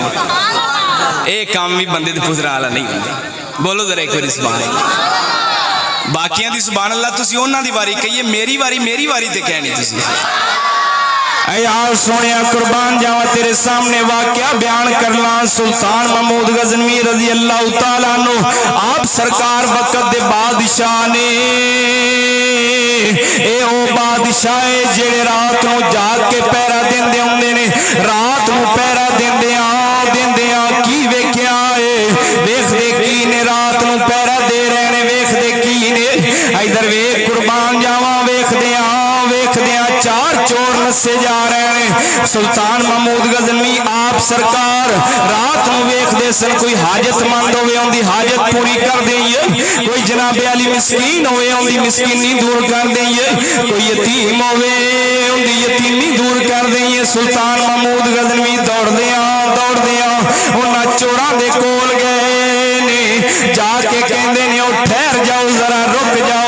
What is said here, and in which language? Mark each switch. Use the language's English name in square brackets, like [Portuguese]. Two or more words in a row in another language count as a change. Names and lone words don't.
[Punjabi] یہ کام بھی بندے دے پجرا والا نہیں ہندا. بولو ذرا اک باری [Arabic] سبحان اللہ. [Punjabi] باقیاں دی [Arabic] سبحان اللہ [Punjabi] تسی اوہناں دی واری کہیے، میری واری تے کہنی تسی. یار سونیا قربان جاوا تیرے سامنے واقعہ بیان کرنا. سلطان محمود غزنوی [Arabic] رضی اللہ تعالی عنہ [Punjabi] آپ سرکار وقت دے بادشاہ نے. اے او بادشاہ جیڑے رات نوں جاگ کے پہرا دیندے ہندے نے. رات نوں پہرا دیندیاں کی ویکھیا ہے، ویکھدے کی نے رات نوں پہرا دے رہے نے، ویکھدے کی نے. ادھر ویکھ قربان جاوا ویکھدیاں چار چور نسے جا رہے ہیں. سلطان محمود غزنوی آپ سرکار رات میں ویکھدے سن، کوئی حاجتمند ہووے انکی حاجت پوری کر دیئے، کوئی جنابِ علی مسکین ہووے انکی مسکینی دور کر دیئے، کوئی یتیم ہووے انکی یتیمی دور کر دیئے. سلطان محمود غزنوی دوڑدیاں اوہناں چوراں دے کول گئے نے، جا کے کہندے نے او ٹھہر جاؤ ذرا رک جاؤ.